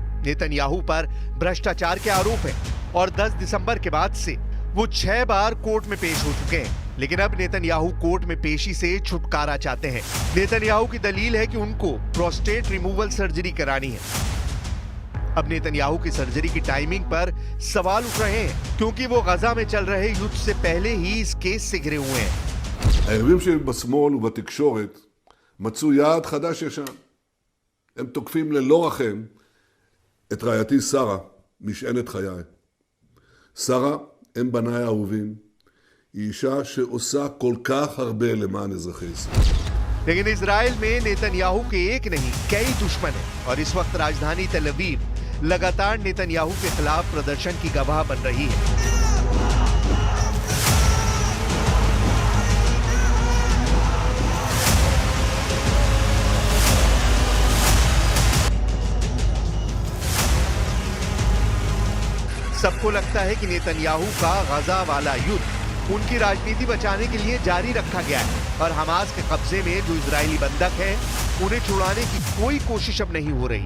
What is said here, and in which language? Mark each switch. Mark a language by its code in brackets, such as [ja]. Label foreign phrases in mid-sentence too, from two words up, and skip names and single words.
[hi] नेतन्याहू पर भ्रष्टाचार के आरोप है और 10 दिसंबर के बाद से वो 6 बार कोर्ट में पेश हो चुके हैं, लेकिन अब नेतन्याहू कोर्ट में पेशी से छुटकारा चाहते हैं। नेतन्याहू की दलील है कि उनको [en] prostate removal surgery [hi] करानी है। अब नेतन्याहू की सर्जरी की टाइमिंग पर सवाल उठ रहे हैं, क्योंकि वो गाजा में चल रहे युद्ध से पहले ही इस केस से घिरे हुए हैं। [he] היריבים שלי בשמאל ובתקשורת מצאו יעד חדש ישן. הם תוקפים ללא רחם את רעייתי שרה, משענת חיי. שרה, אם בניי האהובים, היא אישה שעושה כל כך הרבה למען אזרחי ישראל. [hi] लेकिन इजराइल में नेतन्याहू के एक नहीं कई दुश्मन हैं और इस वक्त राजधानी तेल अवीव लगातार नेतन्याहू के खिलाफ प्रदर्शन की गवाह बन रही है। सबको लगता है कि नेतन्याहू का गाजा वाला युद्ध उनकी राजनीति बचाने के लिए जारी रखा गया है और हमास के कब्जे में जो इजरायली बंधक है उन्हें छुड़ाने की कोई कोशिश अब नहीं हो रही।